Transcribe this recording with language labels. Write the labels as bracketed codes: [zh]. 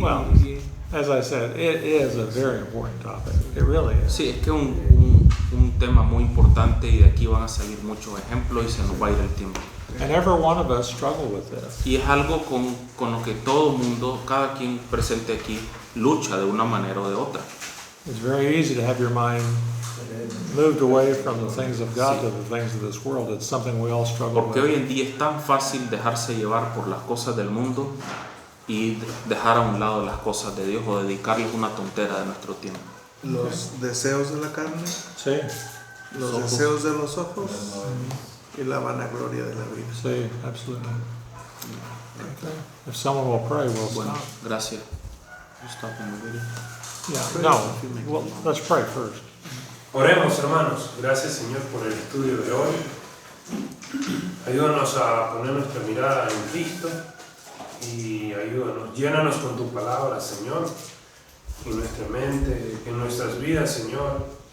[en] Well, as I said, it is a very important topic. It really is. [es] Sí, es que es un tema muy importante y de aquí van a salir muchos ejemplos y se nos va a ir el tiempo. [en] And every one of us struggle with this. [es] Y es algo con lo que todo mundo, cada quien presente aquí, lucha de una manera o de otra. [en] It's very easy to have your mind moved away from the things of God to the things of this world. It's something we all struggle [es] Porque hoy [en] with. [es] en día es tan fácil dejarse llevar por las cosas del mundo y dejar a un lado las cosas de Dios o dedicarles una tontera de nuestro tiempo. Los deseos de la carne, Sí, los Ojos. deseos de los ojos y la vanagloria de la vida. sí, [en] absolutely. Okay. If someone will pray, we'll [es] Bueno, [en] stop. [es] gracias. [en] Stop in the video. Yeah, no, well, let's pray first. [es] Oremos, hermanos. Gracias, Señor, por el estudio de hoy. Ayúdanos a poner nuestra mirada en Cristo y ayúdanos, llénanos con tu palabra, Señor, en nuestra mente, en nuestras vidas, Señor.